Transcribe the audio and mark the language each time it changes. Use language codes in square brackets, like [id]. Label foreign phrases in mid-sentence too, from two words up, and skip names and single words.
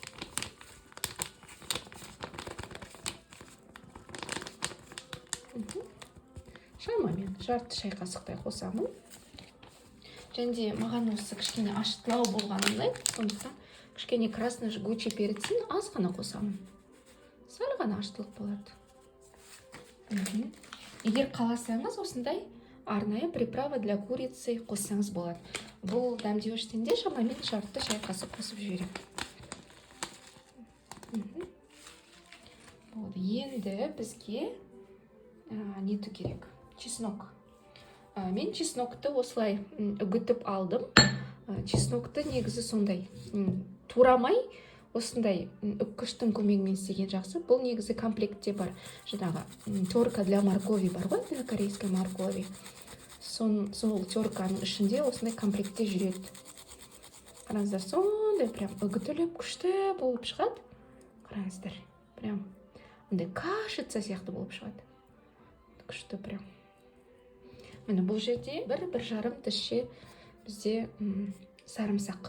[kk] Шамамен жарты шай қасықтай қосамын. Және де маған осы кішкене ашытылау болғаны ұнайды, сондықтан кішкене [ru] красный жгучий перецін [kk] аз ғана қосамын. Сәл ғана ашытылып болады. Егер қаласаңыз, осындай арнайы [ru] приправа для курицы [kk] қоссаңыз болады. Бұл дәмдеуіштен де шамамен жарты шай қасық қосып жіберем. Енді бізге нету керек? Чеснок. Мен чеснокты осылай үгітіп алдым. Чеснокты негізі сондай турамай, осындай үккіштің көмегімен істеген жақсы. Бұл негізі комплектте бар. Жаңағы [ru] терка для моркови [kk] бар ғой, [ru] для корейской моркови. [kk] Сол терканың ішінде осындай комплектте жүреді. Қараңыздар, сондай прям үгітіліп күшті болып шығады. Қараңыздар, прям ондай кашица сияқты болып шығады. Күшті прям. Міне бұл жерде 1,5 тісше бізде сарымсақ.